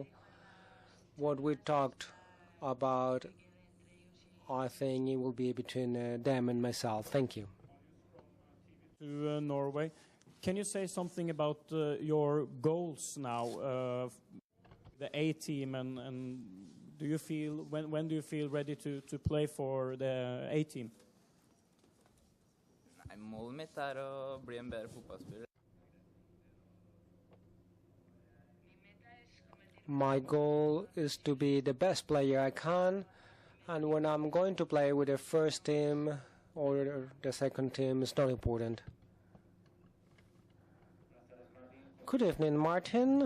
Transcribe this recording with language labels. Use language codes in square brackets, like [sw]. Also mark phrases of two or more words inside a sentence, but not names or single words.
[en] What we talked about, I think it will be between them and myself. Thank you. To Norway. Can you say something about your goals now, the A team, and do you feel when do you feel ready to play for the A team? [no] Nei, målet mitt å bli en bedre fotballspiller. [en] My goal is to be the best player I can, and when I'm going to play with the first team or the second team, it's not important. Good evening, Martin.